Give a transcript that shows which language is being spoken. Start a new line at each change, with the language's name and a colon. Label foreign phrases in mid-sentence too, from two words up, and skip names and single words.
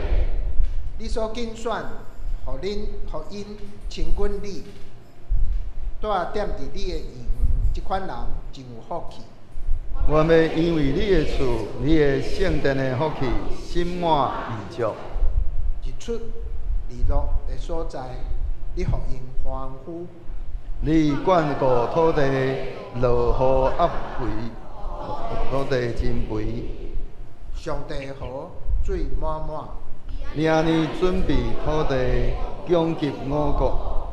Min Nan Chinese: 你所拣选，互因亲近你，住踮伫你的园，即款人真有福气。我要因为你的厝、你的圣殿的福气，心满意足。日出日落的所在，你互因欢呼。你眷顾土地，落雨压肥，土地真肥。上帝河水满满，你安尼准备土地，供给五国。